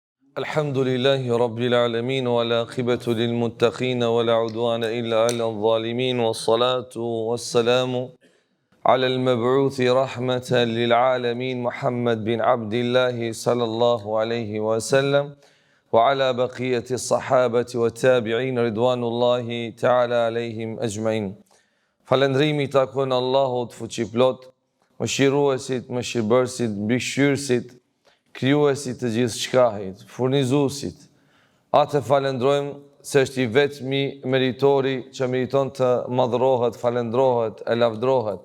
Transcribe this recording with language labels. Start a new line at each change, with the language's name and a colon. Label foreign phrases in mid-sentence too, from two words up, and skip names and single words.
Arabic: الحمد لله رب العالمين والعاقبة للمتقين ولا عدوان إلا على الظالمين والصلاة والسلام على المبعوث رحمة للعالمين محمد بن عبد الله صلى الله عليه وسلم وعلى بقية الصحابة والتابعين رضوان الله تعالى عليهم أجمعين.
Albanian: Falendrimi takon Allahut fuqiplot, mëshiruesit, mëshirbërësit, mbikëqyrësit, krijuesit të gjithë shkahit, furnizuesit. Atë falendrojmë se është i vetmi meritori që meriton të madhrohet, falendrohet, e lavdrohet.